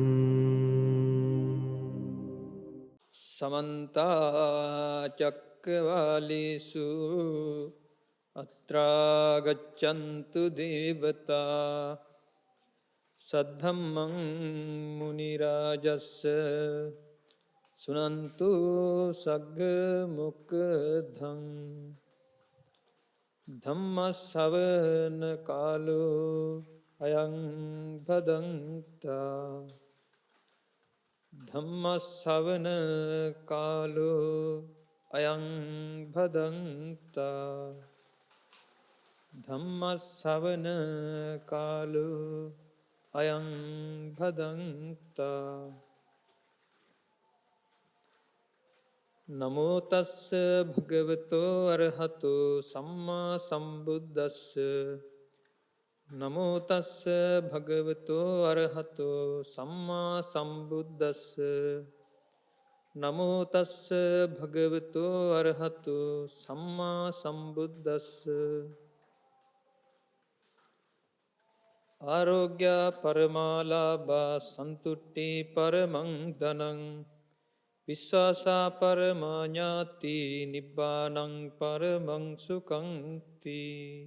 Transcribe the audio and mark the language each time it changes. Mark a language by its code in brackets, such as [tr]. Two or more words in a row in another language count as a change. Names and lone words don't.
[pi] समन्ता चक्रवालेषु अत्रा गच्छन्तु देवता सद्धम्मं मुनिराजस्स सुनन्तु सग्ग मुक्धं धम्मස්සවන කාලෝ අයං භදන්තා ධම්මස්සවන කාලෝ අයං භදන්තා ධම්මස්සවන කාලෝ අයං භදන්තා නමෝ තස්ස භගවතෝ අරහතෝ සම්මා සම්බුද්දස්ස නමෝ තස්ස භගවතෝ අරහතෝ සම්මා සම්බුද්දස්ස නමෝ තස්ස භගවතෝ අරහතෝ සම්මා සම්බුද්දස්ස ආරෝග්‍ය පරමාලාභා සන්තුට්ටි පරමං ධනං විශ්වාසා පරමා ඥාති නිබ්බානං පරමං සුඛං ති.